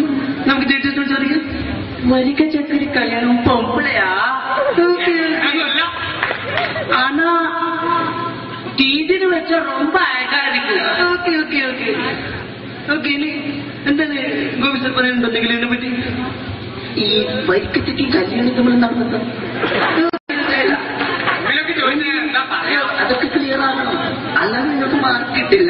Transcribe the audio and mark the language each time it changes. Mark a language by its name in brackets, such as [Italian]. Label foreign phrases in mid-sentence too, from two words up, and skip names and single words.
[Malayalam] നമുക്ക് ജഡ്ജസിനോട് ചോദിക്കാം. വരിക ചക്കരി കല്യാണം പൊമ്പളയാ. [Tamil] ஆனா டிவின்னு வச்சா ரொம்ப அழகா இருக்கு. [English] okay okay okay okay. [Malayalam] ഇനി എന്താണ് ഗോപി സാർ പറയാനുണ്ടെങ്കിൽ ഇതിനെ പറ്റി? ഈ വരിക്കച്ചക്ക് കല്യാണം നമ്മൾ നടന്നത് അതൊക്കെ ക്ലിയർ ആവണം, അല്ലാതെ നിങ്ങൾക്ക് മാർക്ക് കിട്ടില്ല.